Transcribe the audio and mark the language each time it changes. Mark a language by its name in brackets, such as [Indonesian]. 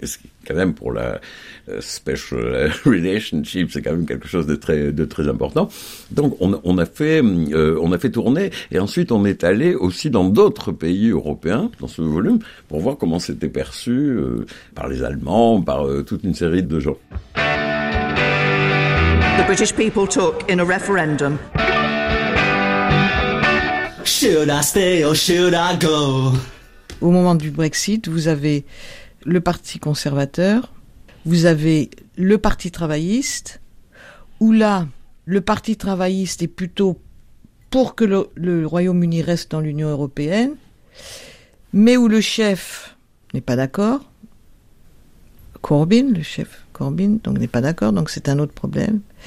[French] Est-ce que, quand même, pour la special relationship, c'est quand même quelque chose de très important. Donc, on a fait tourner, et ensuite, on est allé aussi dans d'autres pays européens, dans ce volume, pour voir comment c'était perçu par les Allemands, par toute une série de gens. [English] The British people took in a referendum. Should I stay or should I go? [French] Au moment du Brexit, vous avez le Parti conservateur, vous avez le Parti travailliste, où là, le Parti travailliste est plutôt pour que le Royaume-Uni reste dans l'Union européenne, mais où le chef n'est pas d'accord, le chef Corbyn, donc n'est pas d'accord, donc c'est un autre problème.